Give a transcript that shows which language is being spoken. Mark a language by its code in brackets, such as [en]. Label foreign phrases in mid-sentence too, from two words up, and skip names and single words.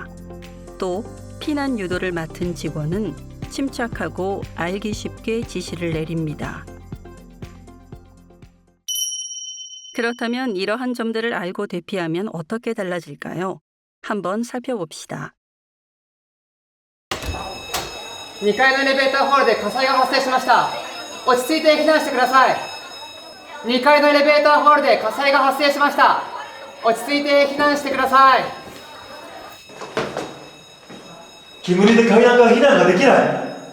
[ko] 또 피난 유도를 맡은 직원은 침착하고 알기 쉽게 지시를 내립니다. 그렇다면 이러한 점들을 알고 대피하면 어떻게 달라질까요? 한번 살펴봅시다. [ja] 2 階のエレベーターホールで火災が発生しました。落ち着いて避難してください。2階のエレベーターホールで火災が発生しました。落ち着いて避難してください。煙で階段から避難ができない。